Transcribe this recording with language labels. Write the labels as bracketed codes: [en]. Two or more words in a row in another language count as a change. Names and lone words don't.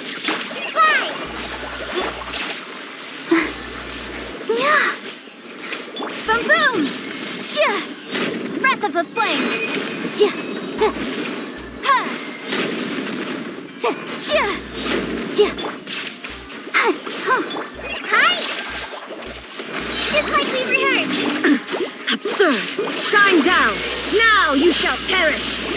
[en] Boom boom! Chia! Breath of the flame! Chia! Ta! Ha! Ta! Chia! Chia! Hi! Huh! Hi! Just like we rehearsed! Absurd! Shine down! Now you shall perish!